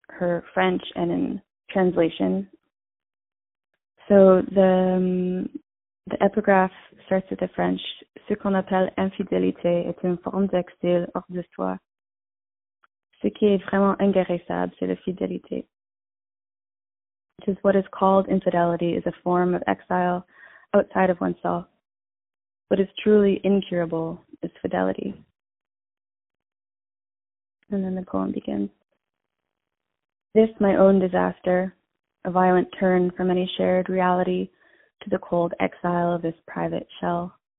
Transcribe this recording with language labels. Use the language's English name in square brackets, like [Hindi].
[English] her French and in translation. So the epigraph starts with the French, [French] ce qu'on appelle infidélité est une forme d'exil hors de soi. Ce qui est vraiment inguérissable, c'est la fidélité. [English] Which is what is called infidelity is a form of exile outside of oneself. What is truly incurable is fidelity. And then the poem begins. This, my own disaster, a violent turn from any shared reality to the cold exile of this private shell.